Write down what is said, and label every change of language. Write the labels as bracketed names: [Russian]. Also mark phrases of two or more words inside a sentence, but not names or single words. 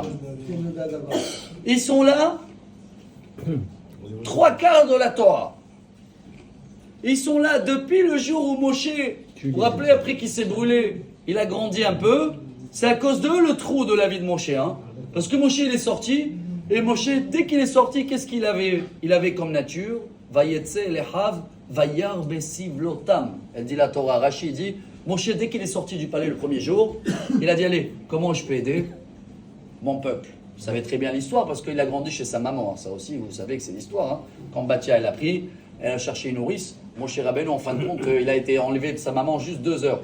[French] Ils sont là, 3/4 de la Torah. Ils sont là depuis le jour où Moshe, vous vous rappelez, après qu'il s'est brûlé, il a grandi un peu. C'est à cause d'eux le trou de la vie de Moshe. Hein. Parce que Moshe, il est sorti, et Moshe, dès qu'il est sorti, qu'est-ce qu'il avait? Il avait comme nature, [Hebrew] ויצא לאחיו וירא בסבלותם. [French] Elle dit la Torah, Rashi dit, Moshe, dès qu'il est sorti du palais le premier jour, il a dit, allez, comment je peux aider mon peuple? Vous savez très bien l'histoire, parce qu'il a grandi chez sa maman. Ça aussi, vous savez que c'est l'histoire. Hein. Quand Batia, elle a pris, elle a cherché une nourrice. Moshe Rabbeinu, en fin de compte, il a été enlevé de sa maman juste 2 heures.